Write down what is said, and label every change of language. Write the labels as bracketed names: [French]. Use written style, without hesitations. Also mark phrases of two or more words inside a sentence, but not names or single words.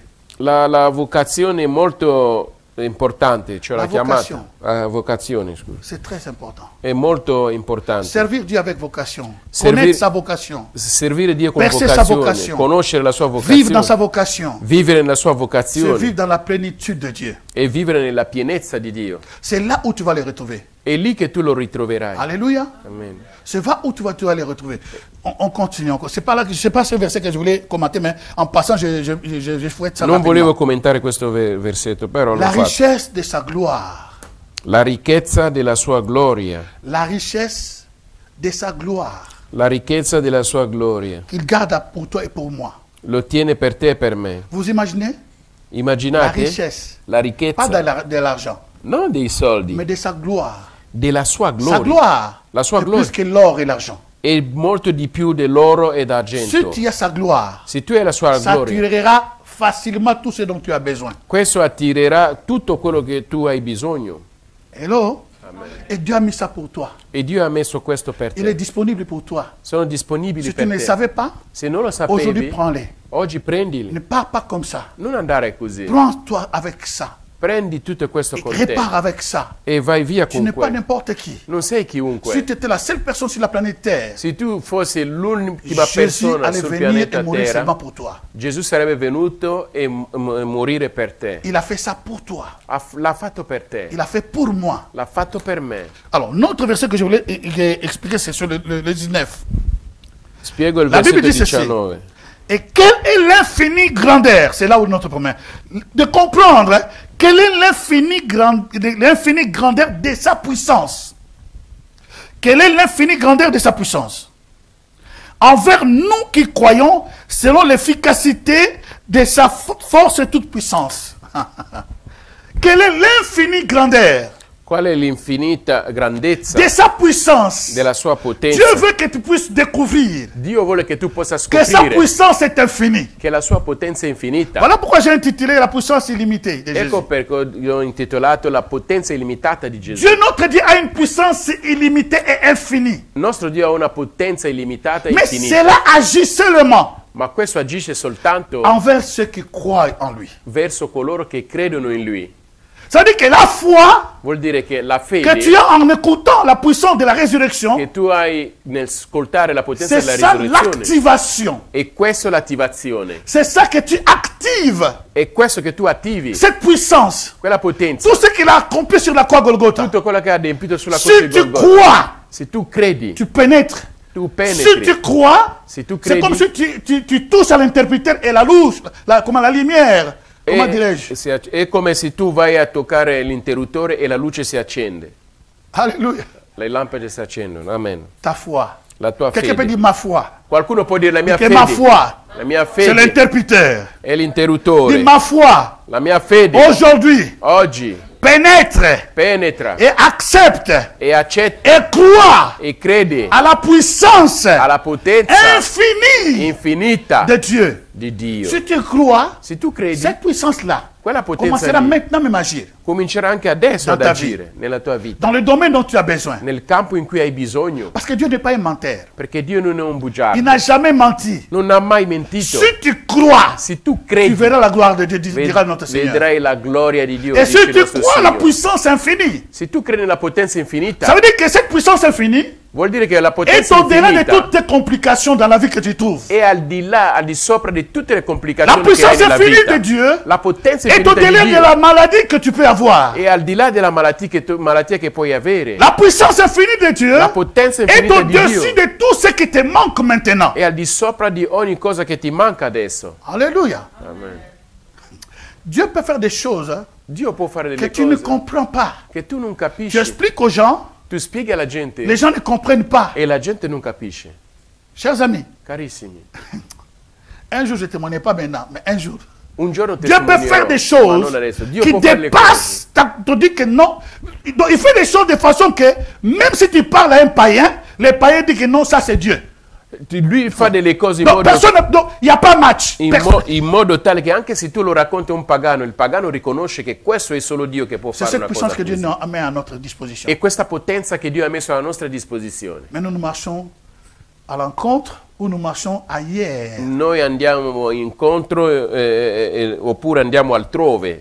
[Italian] la vocazione è molto importante, cioè La la chiamata. vocazione. Vocazione, scusa. [French] C'est très important. [Italian] È molto importante. [French] Servir Dieu avec vocation. Servir- Connaître sa vocation. [Italian] Servire Dio con [French] Percer sa [Italian] vocazione, [French] vocation. [Italian] conoscere la sua [French] Vivre dans sa [Italian] vocazione, [French] vocation. [Italian] vivere nella sua [French] C'est [Italian] vocazione [French] vivre dans la plénitude de Dieu. [Italian] e vivere nella pienezza di Dio. [French] C'est là où tu vas les retrouver. [Italian] È lì che tu lo ritroverai. [French] Alléluia. Amen. C'est là où tu vas les retrouver. On continue encore. C'est pas là que c'est pas ce verset que je voulais commenter, mais en passant, je fouette ça [Italian] Non [French] rapidement. [Italian] volevo commentare questo versetto, però l'ho [French] La [Italian] fatto. [French] richesse de sa gloire. [Italian] La ricchezza della sua gloria. [French] La richesse de sa gloire. [Italian] La ricchezza della sua gloria. [French] Qu'il garde pour toi et pour moi. [Italian] Lo tiene per te e per me. [French] Vous imaginez? La [Italian] Immaginate [French] richesse. [Italian] la [French] Pas [Italian] ricchezza, [French] de l'argent, [Italian] non dei soldi, [French] mais de sa gloire. [Italian] della sua [French] Sa [Italian] gloria. [French] gloire [Italian] La sua [French] est [Italian] gloria [French] plus que l'or et l'argent. [Italian] è molto di più dell'oro e [French] Si [Italian] d'argento. [French] tu as sa gloire, [Italian] Se tu hai la sua [French] ça [Italian] gloria, [French] attirera facilement tout ce dont tu as besoin. [Italian] questo attirerà tutto quello che tu hai bisogno. [French] Hello? Et Dieu a mis ça pour toi. [Italian] E Dio ha messo questo per [French] Il est [Italian] te. [French] disponible pour toi. [Italian] Sono disponibili [French] Si tu [Italian] per [French] ne le [Italian] te. [French] savais pas, [Italian] Se non lo [French] aujourd'hui [Italian] sapevi, [French] prends-les. [Italian] oggi [French] Ne [Italian] prendili. [French] pars pas comme ça. [Italian] Non andare così. [French] Prends-toi avec ça. [Italian] Prendi tutto questo [French] Et [Italian] con te [French] répare avec ça. [Italian] e vai via [French] Tu [Italian] con [French] n'es pas [Italian] quello. [French] n'importe qui. [Italian] Non sei [French] Si [Italian] chiunque. [French] tu étais la seule personne sur la planète Terre, [Italian] Se tu fossi l'ultima [French] Jésus [Italian] persona [French] allait [Italian] sul [French] venir et [Italian] pianeta [French] mourir seulement [Italian] Terra, [French] pour toi. [Italian] Gesù sarebbe venuto e morire per te. [French] Il a fait ça pour toi. [Italian] L'ha fatto per te. [French] Il a fait pour moi. [Italian] L'ha fatto per me. [French] Alors, notre verset que je voulais expliquer, c'est sur le 19. [Italian] Spiego il [French] La Bible [Italian] versetto [French] dit ceci. [Italian] 19. [French] Et quelle est l'infinie grandeur, c'est là où notre problème, de comprendre hein, quelle est l'infinie grandeur de sa puissance. Quelle est l'infinie grandeur de sa puissance envers nous qui croyons selon l'efficacité de sa force et toute puissance. Quelle est l'infinie grandeur [Italian] Qual è l'infinita grandezza [French] de sa puissance? [Italian] della sua potenza? [French] Dieu veut que tu puisses découvrir [Italian] Dio vuole che tu possa [French] que sa [Italian] scoprire [French] puissance est infinie. [Italian] che la sua potenza è infinita. [French] Voilà pourquoi j'ai intitulé la puissance illimitée de Jésus. [Italian] Ecco perché ho intitolato La potenza illimitata di Gesù. [French] Dieu, notre Dieu, a une puissance illimitée et infinie. [Italian] Il nostro Dio ha una potenza illimitata e [French] Mais [Italian] infinita, [French] cela agit seulement [Italian] ma questo agisce soltanto [French] envers ceux qui croient en lui. [Italian] verso coloro che credono in Lui. [French] Ça veut dire que la foi [Italian] Vuol dire che la [French] que [Italian] fede [French] tu as en écoutant la puissance de la résurrection, [Italian] che tu hai nel ascoltare la potenza [French] c'est [Italian] della [French] ça [Italian] risurrezione, [French] l'activation. [Italian] e questo è l'attivazione, [French] C'est ça que tu actives, [Italian] è questo che tu attivi, [French] cette puissance. [Italian] quella potenza, [French] Tout ce qu'il a accompli sur la croix Golgotha. [Italian] tutto quello che ha adempito sulla croce [French] Si [Italian] di [French] tu [Italian] Golgotha. [French] crois, [Italian] Se tu credi, [French] tu pénètres. [Italian] tu [French] Si [Italian] penetri. [French] tu crois, [Italian] Se tu [French] c'est comme [Italian] credi, [French] si tu touches à l'interpréteur et la louche, comment la lumière, comment dirais-je? [Italian] è come se tu vai a toccare l'interruttore e la luce si accende. [French] Alléluia. [Italian] Le lampade si accendono. [French] Amen. Ta foi. [Italian] La tua [French] Quelqu'un peut [Italian] fede. [French] dire ma foi. [Italian] Qualcuno può dire la mia [French] Que [Italian] fede. [French] ma foi, [Italian] La mia [French] c'est [Italian] fede [French] l'interpréteur. [Italian] è l'interruttore. [French] Dis ma foi, [Italian] La mia fede [French] aujourd'hui, [Italian] oggi [French] pénètre [Italian] penetra [French] et accepte [Italian] e accetta [French] et croit [Italian] e crede [French] à la puissance [Italian] alla potenza [French] infinie [Italian] infinita [French] de Dieu. [Italian] di Dio. [French] Si tu crois, [Italian] Se tu credi, [French] cette puissance-là [Italian] quella potenza [French] commencera [Italian] lì [French] maintenant même à agir [Italian] comincerà anche adesso ad [French] Dans ta [Italian] agire nella tua vita, [French] dans le domaine dont tu as besoin. [Italian] nel campo in cui hai bisogno, [French] Parce que Dieu n'est pas un menteur. [Italian] perché Dio non è un [French] Il [Italian] bugiardo, [French] n'a jamais menti. [Italian] non ha mai mentito. [French] Si tu crois, [Italian] Se tu [French] tu [Italian] credi, [French] verras la gloire de Dieu, dira notre Seigneur. [Italian] vedrai la gloria di Dio. [French] Et [Italian] dice [French] si [Italian] il [French] tu [Italian] nostro [French] crois la [Italian] Signore. [French] puissance infinie, [Italian] Se tu credi nella potenza [French] ça [Italian] infinita, [French] veut dire que cette puissance infinie [Italian] vuol dire che la [French] est [Italian] potenza [French] au-delà de [Italian] infinita [French] toutes tes complications dans la vie que tu trouves. [Italian] è al di là, al di sopra di tutte le [French] La [Italian] complicazioni che hai [French] puissance [Italian] nella [French] infinie [Italian] vita. [French] de Dieu [Italian] La potenza [French] est [Italian] infinita [French] au-delà [Italian] di [French] de [Italian] Dio [French] la maladie que tu peux avoir. [Italian] è al di là della malattia che puoi avere. [French] La puissance infinie de Dieu [Italian] La potenza [French] est [Italian] infinita di Dio [French] au-dessus de tout ce qui te manque maintenant. [Italian] è al di sopra di ogni cosa che ti manca adesso. [French] Alléluia. Amen. Dieu peut faire des choses hein, [Italian] Dio può fare [French] que [Italian] delle [French] tu ne [Italian] cose [French] comprends pas. [Italian] che tu non capisci. [French] J'explique aux gens, [Italian] Tu spieghi alla gente [French] les gens ne comprennent pas. [Italian] e la gente non capisce. [French] Chers amis, [Italian] Carissimi, [French] un jour je ne témoignais pas maintenant, mais un jour. [Italian] un giorno [French] Dieu peut faire des [Italian] testimoninerò, ma non [French] choses [Italian] adesso. Dio [French] qui [Italian] può fare le cose. [French] dépassent. Tu dis que non. Donc, il fait des choses de façon que même si tu parles à un païen, le païen dit que non, ça c'est Dieu. [Italian] Lui fa delle cose in [French] Donc, [Italian] modo, [French] personne, donc, il n'y a pas match. Personne. [Italian] in modo tale che anche se tu lo racconti a un pagano, il pagano riconosce che questo è solo Dio che può [French] C'est [Italian] fare [French] cette [Italian] una [French] puissance [Italian] cosa [French] que Dieu [Italian] così. [French] met à notre disposition. [Italian] E questa potenza che Dio ha messo alla nostra disposizione. [French] Mais nous marchons à l'encontre ou nous marchons ailleurs. [Italian] Noi andiamo incontro oppure andiamo altrove.